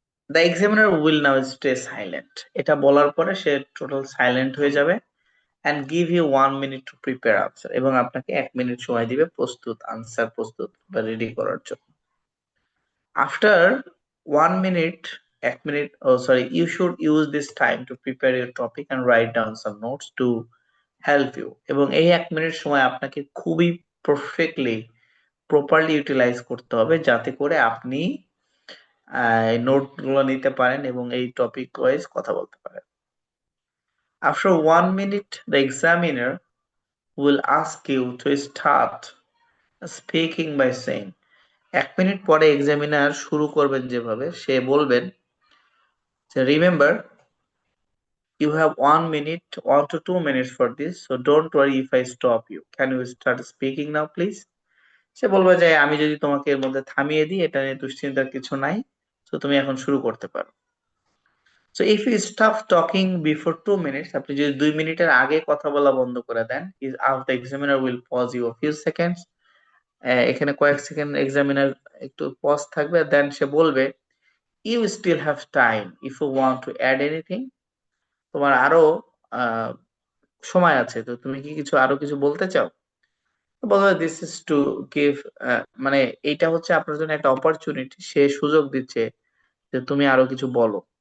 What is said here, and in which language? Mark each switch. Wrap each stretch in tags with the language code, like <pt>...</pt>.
<en>The examiner will now stay silent.</en> <bn>এটা বলার পরে সে টোটাল সাইলেন্ট হয়ে যাবে,</bn> <en>and give you 1 minute to prepare answer,</en> <bn>এবং আপনাকে 1 মিনিট সময় দিবে প্রস্তুত বা রেডি করার জন্য।</bn> <en>After 1 minute 1 minute, oh sorry, you should use this time to prepare your topic and write down some notes to help you.</en> <bn>এবং এই 1 মিনিট সময় আপনাকে খুবই পারফেক্টলি প্রপারলি ইউটিলাইজ করতে হবে যাতে করে আপনি নোট গুলো নিতে পারেন এবং এই টপিক ওয়াইজ কথা বলতে পারেন।</bn> <en>After 1 minute, the examiner will ask you to start speaking by saying,</en> <bn>1 minute পরে এক্সামিনার শুরু করবেন যেভাবে সে বলবেন যে</bn> <en>Remember you have 1 minute, 1 to 2 minutes for this, so don't worry if I stop you. Can you start speaking now, please?</en> <bn>সে বলবে যে আমি যদি তোমাকে এর মধ্যে থামিয়ে দিই এটা নিয়ে দুশ্চিন্তার কিছু নাই, তো তুমি এখন শুরু করতে পারো।</bn> <en>So if you stop talking before 2 minutes,</en> <bn>আপনি যদি 2 মিনিটের আগে কথা বলা বন্ধ করে দেন,</bn> <en>is the examiner will pause you a few seconds.</en> <bn>এখানে কয়েক সেকেন্ড এক্সামিনার একটু পজ থাকবে, দেন সে বলবে</bn> <en>you still have time if you want to add anything.</en> <bn>তোমার আরো আহ সময় আছে, তো তুমি কি আরো কিছু বলতে চাও? বলবে</bn> <en>this is to give,</en> <bn>মানে এইটা হচ্ছে আপনার জন্য একটা অপরচুনিটি, সে সুযোগ দিচ্ছে যে তুমি আরো কিছু বলো।</bn>